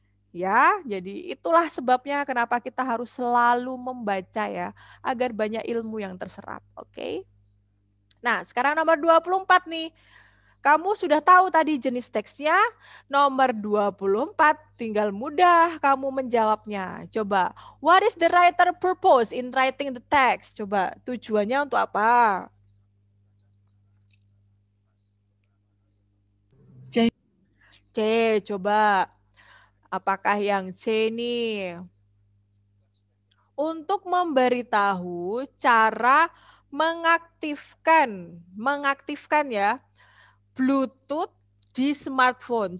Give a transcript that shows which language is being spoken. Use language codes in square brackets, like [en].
[id] Ya, jadi itulah sebabnya kenapa kita harus selalu membaca ya, agar banyak ilmu yang terserap. Oke. Nah, sekarang nomor 24 nih. Kamu sudah tahu tadi jenis teksnya, nomor 24 tinggal mudah kamu menjawabnya. [en] Coba, what is the writer purpose in writing the text? [id] Coba, tujuannya untuk apa? C, coba. Apakah yang C nih? Untuk memberitahu cara mengaktifkan ya, Bluetooth di smartphone.